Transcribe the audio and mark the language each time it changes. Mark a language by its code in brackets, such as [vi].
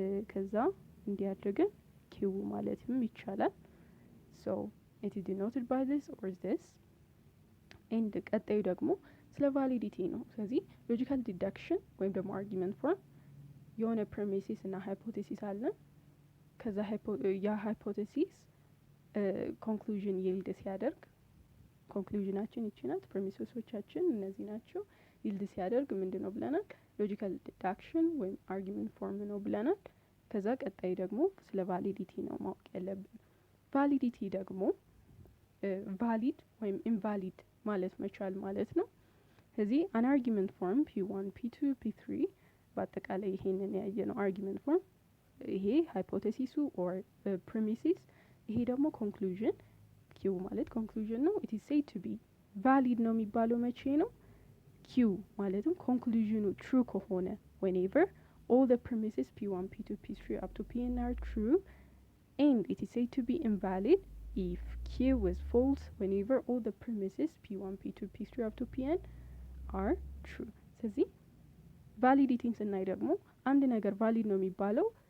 [am] ከዛ እንዲያደርገን Q ማለትም ይቻላል። [en] so it is denoted by this or this [am] and ቀጣዩ ደግሞ ስለ validity ነው። ስለዚህ logical deduction ወይም ደግሞ argument form የሆነ premises እና hypothesis አለን። ከዛ ያ hypothesis conclusion yield ሲያደርግ conclusionአችን ይቺ ናት፣ premiseሶቻችን እነዚህ ናቸው። yield ሲያደርግ ምንድነው ብለናል? logical deduction ወይም argument form ነው ብለናል። ከዛ ቀጣይ ደግሞ ስለ validity ነው ማወቅ ያለብን። validity ደግሞ valid ወይም invalid ማለት መቻል ማለት ነው። ስለዚህ an argument form P1, P2, P3 በአጠቃላይ ይሄንን ያየነው argument form ይሄ hypothesis or premises፣ ይሄ ደግሞ conclusion Q ማለት conclusion ነው። [en] it is said to be valid [am] ነው የሚባለው መቼ ነው? [en] Q ማለትም conclusion true ከሆነ whenever all the premises P1, P2, P3 up to Pn are true, and it is said to be invalid if Q is false whenever all the premises P1, P2, P3 up to Pn are true። [am] ስለዚህ ቫሊዲቲን ስናይ ደግሞ አንድ ነገር ቫሊድ ነው የሚባለው